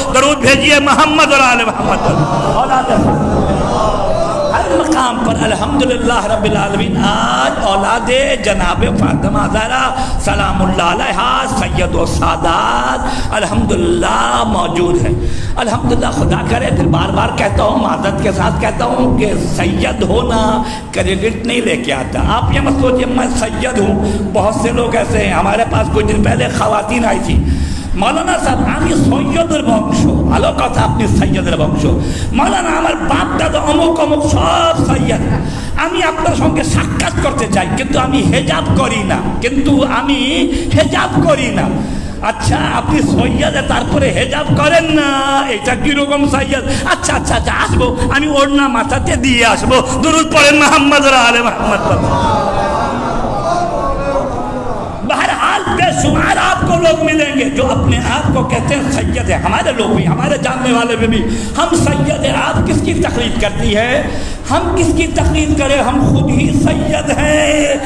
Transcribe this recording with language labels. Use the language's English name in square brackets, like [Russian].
[Hindi] दरूद भेजिए मोहम्मद और आले मोहम्मद। औलाद हर मकाम पर अल्हम्दुलिल्लाह रब्बिल आलमीन आज औलादे जनाब फातिमा ज़हरा सलामुल्लाह अलैहा सैयद व सादात अल्हम्दुलिल्लाह मौजूद है। अल्हम्दुलिल्लाह, खुदा करे, फिर बार बार कहता हूँ, मादत के साथ कहता हूँ कि सैयद होना क्रेडिट नहीं लेके आता। आप ये मत सोचिए मैं सैयद हूँ। बहुत से लोग ऐसे हैं, हमारे पास कुछ दिन पहले ख़वातीन आई थी, मौलाना साहब [Bangla] আমি সৈয়দের বংশ, ভালো কথা, আপনি সৈয়দের বংশ, মৌলানা আমার বাপ দাদা অমুক অমুক সব সৈয়দ, আমি আপনার সঙ্গে সাক্ষাৎ করতে চাই, কিন্তু আমি হেজাব করি না, আচ্ছা আপনি সৈয়দে তারপরে হেজাব করেন না, এটা কিরকম সৈয়দ? আচ্ছা আচ্ছা আচ্ছা আসবো, আমি ওড়না মাথাতে দিয়ে আসবো। দুরূদ পড়েন মোহাম্মদ আলে মোহাম্মদ। [Hindi] बहरहाल बेशुमार आपको लोग मिलेंगे जो अपने आप को कहते हैं सैयद है। हमारे लोग भी, हमारे जानने वाले भी हम सैयद है। आप किसकी तकलीद करती है? हम किसकी तकलीद करें? हम खुद ही सैयद हैं।